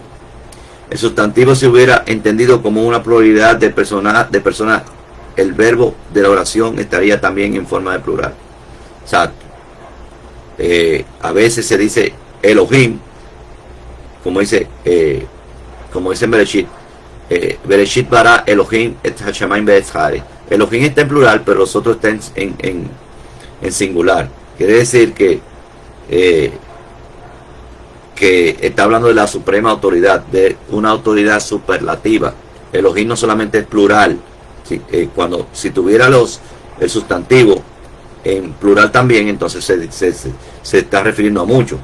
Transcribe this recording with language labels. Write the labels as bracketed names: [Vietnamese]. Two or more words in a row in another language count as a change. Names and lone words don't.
[Spanish] El sustantivo se hubiera entendido como una pluralidad de personas, el verbo de la oración estaría también en forma de plural. Exacto. A veces se dice Elohim, como dice en Bereshit. [Hebrew] בראשית ברא אלהים את השמים באצהרי. [Spanish] Elohim está en plural, pero los otros están en singular. Quiere decir que está hablando de la suprema autoridad, de una autoridad superlativa. Elohim no solamente es plural. Si tuviera el sustantivo en plural también, entonces se está refiriendo a mucho.